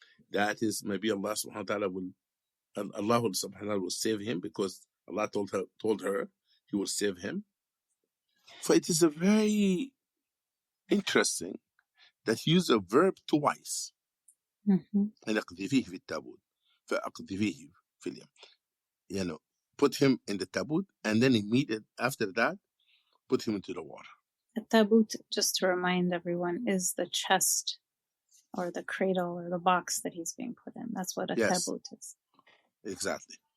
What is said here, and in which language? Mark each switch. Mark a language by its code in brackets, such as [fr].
[en] That is maybe Allah subhanahu wa ta'ala Allah subhanahu wa ta'ala will save him, because Allah told her he will save him. So it is a very interesting that he used a verb twice. Mm-hmm. [ar] أن أقذفيه في التابوت فأقذفيه في اليم. [en] Put him in the tabut, and then immediately after that, put him into the water. A tabut, just to remind everyone, is the chest or the cradle or the box that he's being put in. That's what a tabut is. Exactly.